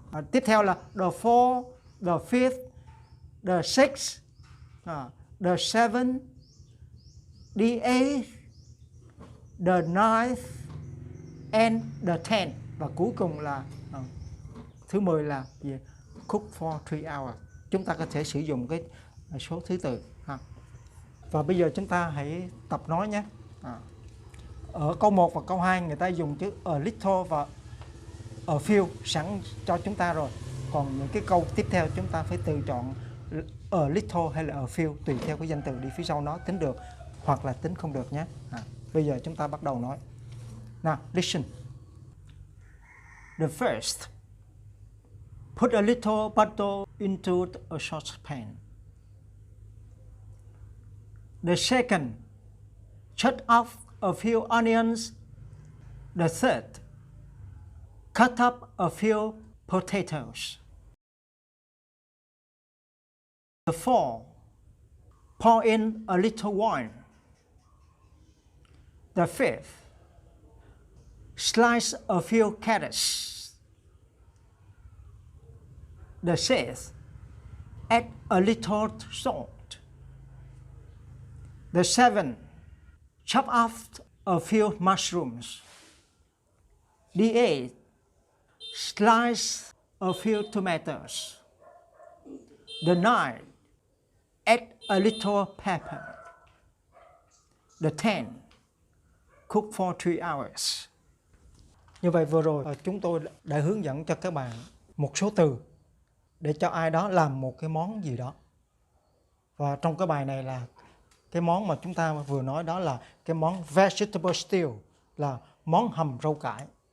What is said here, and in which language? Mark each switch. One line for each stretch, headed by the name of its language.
Vietnamese: Tiếp theo là
English: the fourth, the fifth, the sixth, the seventh, the eighth, the ninth and the tenth.
Vietnamese: Và cuối cùng là thứ 10 là gì?
English: Cook for 3 hours.
Vietnamese: Chúng ta có thể sử dụng cái số thứ tự. Và bây giờ chúng ta hãy tập nói nhé. Ở câu 1 và câu 2 người ta dùng chữ a little và a few sẵn cho chúng ta rồi. Còn những cái câu tiếp theo chúng ta phải tự chọn a little hay là a few tùy theo cái danh từ đi phía sau nó, tính được hoặc là tính không được nhé. Bây giờ chúng ta bắt đầu nói.
English: Nào, listen. The first, put a little butter into a saucepan. The second, chop off a few onions. The third, cut up a few potatoes. The fourth, pour in a little wine. The fifth, slice a few carrots. The sixth, add a little salt. The seventh, chop off a few mushrooms. The eighth, slice a few tomatoes. The ninth, add a little pepper. The tenth, cook for 3 hours.
Vietnamese: Như vậy vừa rồi chúng tôi đã hướng dẫn cho các bạn một số từ để cho ai đó làm một cái món gì đó. Và trong cái bài này là cái món mà chúng ta vừa nói đó là cái món vegetable stew, là món hầm rau cải.